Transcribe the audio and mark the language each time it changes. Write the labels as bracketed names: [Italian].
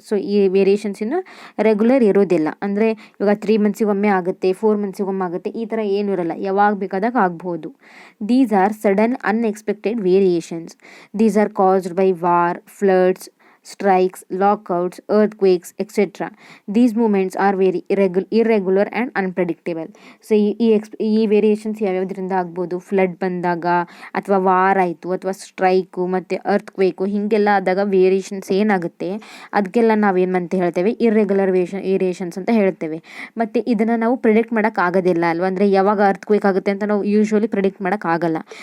[Kannada] So ಈ variations ಇನ್ನು regular ಇರೋದಿಲ್ಲ. ಅಂದರೆ ಇವಾಗ 3 ಮಂತ್ಸಿಗೊಮ್ಮೆ ಆಗುತ್ತೆ, 4 ಮಂತ್ಸಿಗೊಮ್ಮೆ ಆಗುತ್ತೆ, ಈ ಥರ ಏನೂ ಇರಲ್ಲ, ಯಾವಾಗ ಬೇಕಾದಾಗ ಆಗ್ಬೋದು. [English] These are sudden unexpected variations. These are caused by war, floods, strikes, lockouts, earthquakes, etc. These movements are very irregular and unpredictable. [Kannada] So ಈ ವೇರಿಯೇಷನ್ಸ್ ಯಾವ್ಯಾವುದರಿಂದ ಆಗ್ಬೋದು, ಫ್ಲಡ್ ಬಂದಾಗ ಅಥವಾ ವಾರ್ ಆಯಿತು ಅಥವಾ ಸ್ಟ್ರೈಕು ಮತ್ತು ಅರ್ತ್ಕ್ವೇಕು ಹೀಗೆಲ್ಲ ಆದಾಗ ವೇರಿಯೇಷನ್ಸ್ ಏನಾಗುತ್ತೆ ಅದಕ್ಕೆಲ್ಲ ನಾವೇನು ಅಂತ ಹೇಳ್ತೇವೆ, ಇರ್ರೆಗ್ಯುಲರ್ ವೇರಿಯೇಷನ್ಸ್ ಅಂತ ಹೇಳ್ತೇವೆ. ಮತ್ತು ಇದನ್ನು ನಾವು ಪ್ರಿಡಿಕ್ಟ್ ಮಾಡೋಕ್ಕಾಗೋದಿಲ್ಲ ಅಲ್ವಾ, ಅಂದರೆ ಯಾವಾಗ ಅರ್ತ್ಕ್ವೇಕ್ ಆಗುತ್ತೆ ಅಂತ ನಾವು ಯೂಶ್ವಲಿ ಪ್ರಿಡಿಕ್ಟ್ ಮಾಡೋಕ್ಕಾಗಲ್ಲ.